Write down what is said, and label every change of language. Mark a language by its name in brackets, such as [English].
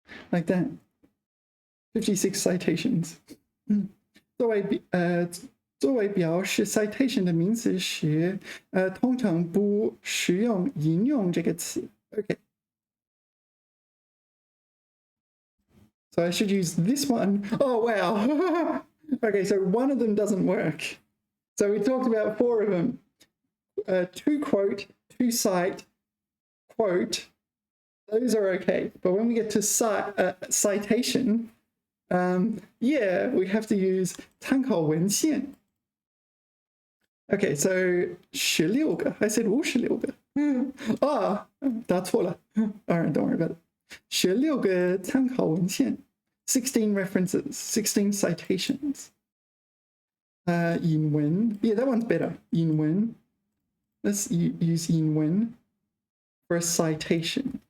[English] like that 56 citations [Chinese] 作为表示 citation 的名词时通常不使用引用这个词 OK [English] So I should use this one. Oh, wow. Okay, so one of them doesn't work. So we talked about 4 of them. To quote, to cite, quote. Those are okay. But when we get to citation, yeah, we have to use 参考文献. Okay, so 16个.I said 56个. [Chinese] 答错了. [English] All right, don't worry about it. [Chinese] 16个参考文献 [English] 16 references, 16 citations. 引文 Yeah, that one's better. 引文 Let's use 引文 for a citation.